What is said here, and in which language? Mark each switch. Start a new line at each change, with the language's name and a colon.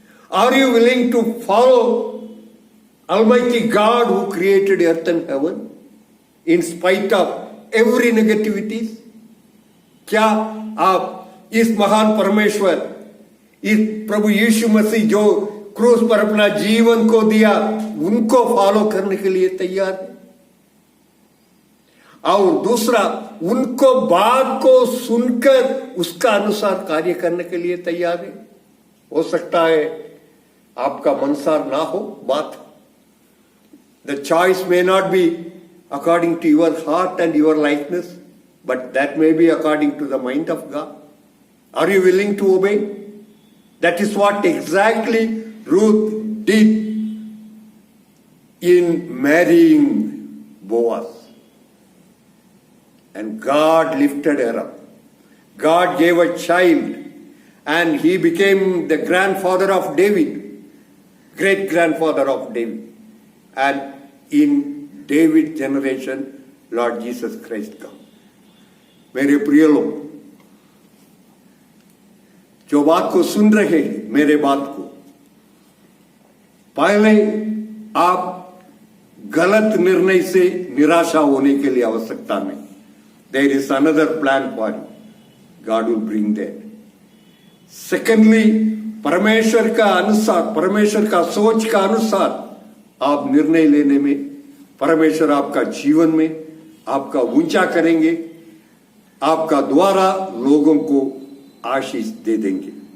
English: Are you willing to follow Almighty God who created earth and heaven in spite of every negativities?
Hindi: क्या आप इस महान परमेश्वर, इस प्रभु यीशु मसीह जो क्रूस पर अपना जीवन को दिया, उनको फॉलो करने के लिए तैयार है? और दूसरा, उनको बात को सुनकर उसका अनुसार कार्य करने के लिए तैयार है? हो सकता है आपका मनसार ना हो बात.
English: The choice may not be according to your heart and your likeness, but that may be according to the mind of God. Are you willing to obey? That is what exactly Ruth did in marrying Boaz. And God lifted her up. God gave a child and he became the grandfather of David, great grandfather of David. And in David's generation, Lord Jesus Christ come.
Hindi: मेरे प्रिय लोग, जो बात को सुन रहे हैं, मेरे बात को, पहले आप गलत निर्णय से निराशा होने के लिए आवश्यकता नहीं.
English: There is another plan for you. God will bring that.
Hindi: Secondly, परमेश्वर का अनुसार, परमेश्वर का सोच का अनुसार आप निर्णय लेने में परमेश्वर आपका जीवन में आपका ऊंचा करेंगे, आपका द्वारा लोगों को आशीष दे देंगे.